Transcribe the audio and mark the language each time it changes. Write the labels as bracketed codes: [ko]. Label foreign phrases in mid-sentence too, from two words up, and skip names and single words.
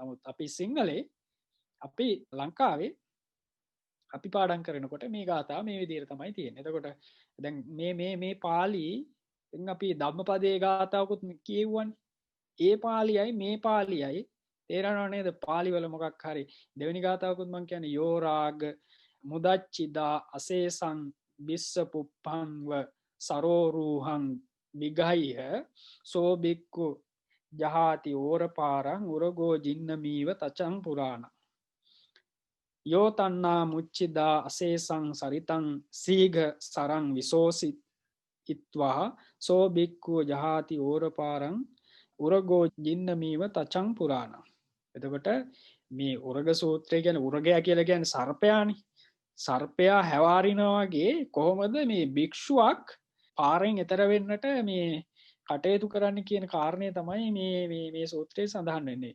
[si] නමුත් අපි සිංහලේ අපි ලංකාවේ අපි පාඩම් කරනකොට මේ ගාතාව මේ විදිහට තමයි තියෙන්නේ. එතකොට දැන් මේ පාලි දැන් අපි ධම්මපදයේ ගාතාවකුත් කියවුවනේ. ඒ පාලියයි මේ පාලියයි තේරෙනව නේද? පාලි වල මොකක් හරි දෙවෙනි ගාතාවකුත් මම කියන්නේ [pi] යෝ රාග මුදච්චිදා අසේසං බිස්ස පුප්පංව සරෝරුහං විගහිහ සෝ බික්කු ජහාති ඕරපාරං උරගෝ ජින්නමීව තචං පුරාණ යෝ තන්නා මුච්චිදා අසේසං සරිතං සීඝ සරං විසෝසි ඉත්වා සෝ බික්කු ජහාති ඕරපාරං උරගෝ ජින්නමීව තචං පුරාණ [si] එතකොට මේ උරග සූත්‍රය කියන්නේ උරගයා කියලා කියන්නේ සර්පයානේ සර්පයා හැවාරිනා වගේ කොහොමද මේ භික්ෂුවක් පාරෙන් එතර වෙන්නට මේ කටයුතු කරන්න කියන කාරණය තමයි මේ සූත්‍රයේ සඳහන් වෙන්නේ.